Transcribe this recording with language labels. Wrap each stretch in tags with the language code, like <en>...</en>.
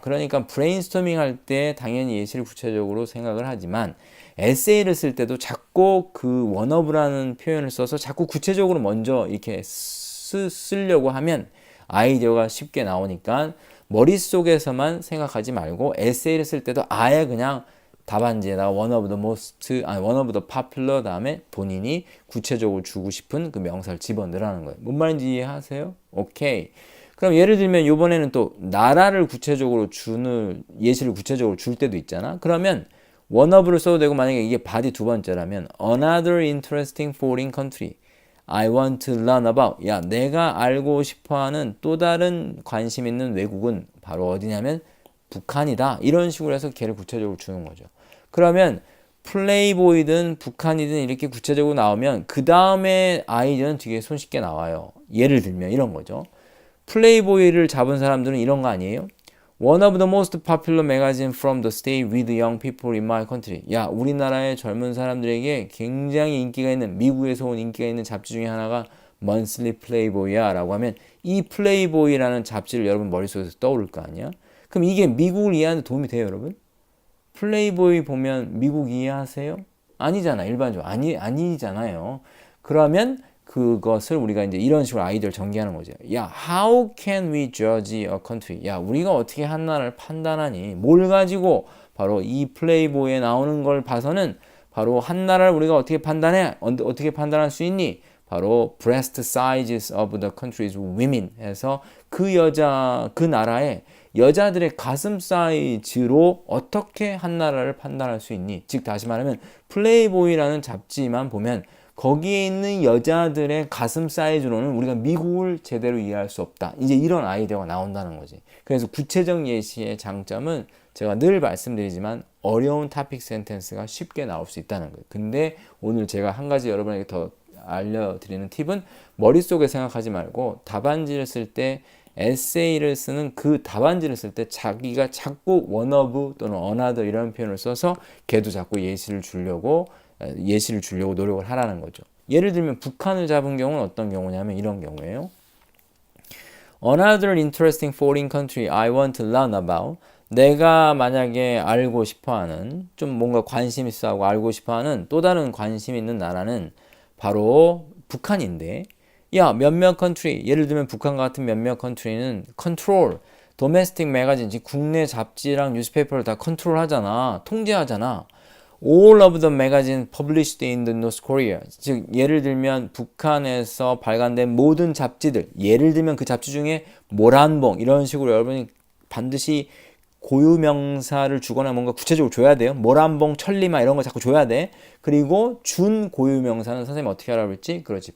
<ko>그러니까 브레인스토밍 할 때 당연히 예시를 구체적으로 생각을 하지만 에세이를 쓸 때도 자꾸 그 one of라는 표현을 써서 자꾸 구체적으로 먼저 이렇게 쓰려고 하면 아이디어가 쉽게 나오니까 머릿속에서만 생각하지 말고 에세이를 쓸 때도 아예 그냥 답안지에다가</ko> <en>one of the most, one of the popular</en> <ko>다음에 본인이 구체적으로 주고 싶은 그 명사를 집어넣으라는 거예요. 뭔 말인지 이해하세요? 오케이. 그럼 예를 들면 이번에는 또 나라를 구체적으로 주는 예시를 구체적으로 줄 때도 있잖아. 그러면</ko> <en>one of를</en> <ko>써도 되고 만약에 이게</ko> <en>body</en> <ko>두 번째라면</ko> <en>another interesting foreign country I want to learn about.</en> <ko>야, 내가 알고 싶어하는 또 다른 관심 있는 외국은 바로 어디냐면 북한이다. 이런 식으로 해서 걔를 구체적으로 주는 거죠. 그러면 플레이보이든 북한이든 이렇게 구체적으로 나오면 그 다음에 아이디어는 되게 손쉽게 나와요. 예를 들면 이런 거죠. 플레이보이를 잡은 사람들은 이런 거 아니에요?</ko> <en>One of the most popular magazine from the state with young people in my country.</en> <ko>야, 우리나라의 젊은 사람들에게 굉장히 인기가 있는, 미국에서 온 인기가 있는 잡지 중에 하나가 Monthly Playboy야 라고 하면 이 플레이보이라는 잡지를 여러분 머릿속에서 떠오를 거 아니야? 그럼 이게 미국을 이해하는 데 도움이 돼요, 여러분? 플레이보이 보면 미국 이해하세요? 아니잖아, 일반적으로. 아니잖아요. 그러면 그것을 우리가 이제 이런 식으로 아이디어를 전개하는 거죠.</ko> <en>야, how can we judge a country?</en> <ko>야, 우리가 어떻게 한 나라를 판단하니? 뭘 가지고 바로 이 플레이보이에 나오는 걸 봐서는 바로 한 나라를 우리가 어떻게 판단해? 어떻게 판단할 수 있니? 바로</ko> <en>breast sizes of the country's women</en> <ko>해서 그 나라의 여자들의 가슴 사이즈로 어떻게 한 나라를 판단할 수 있니? 즉 다시 말하면 플레이보이라는 잡지만 보면 거기에 있는 여자들의 가슴 사이즈로는 우리가 미국을 제대로 이해할 수 없다. 이제 이런 아이디어가 나온다는 거지. 그래서 구체적 예시의 장점은 제가 늘 말씀드리지만 어려운 토픽 센텐스가 쉽게 나올 수 있다는 거예요. 근데 오늘 제가 한 가지 여러분에게 더 알려드리는 팁은 머릿속에 생각하지 말고 답안지를 쓸 때 에세이를 쓰는 그 답안지를 쓸 때 자기가 자꾸 one of 또는 another 이런 표현을 써서 걔도 자꾸 예시를 주려고 노력을 하라는 거죠. 예를 들면 북한을 잡은 경우는 어떤 경우냐면 이런 경우예요.</ko> <en>Another interesting foreign country I want to learn about.</en> <ko>내가 만약에 알고 싶어하는 좀 뭔가 관심 있어 하고 알고 싶어하는 또 다른 관심 있는 나라는 바로 북한인데 야 몇몇 컨트리 예를 들면 북한 같은 몇몇 컨트리는</ko> <en>컨트롤 도메스틱 매거진</en> <ko>즉 국내 잡지랑 뉴스페이퍼를 다 컨트롤 하잖아. 통제하잖아.</ko> <en>All of the magazine published in the North Korea.</en> <ko>즉 예를 들면 북한에서 발간된 모든 잡지들 예를 들면 그 잡지 중에 모란봉 이런 식으로 여러분이 반드시 고유명사를 주거나 뭔가 구체적으로 줘야 돼요. 모란봉, 천리마 이런 거 자꾸 줘야 돼. 그리고 준 고유명사는 선생님 어떻게 하라고 했지? 그렇지.</ko>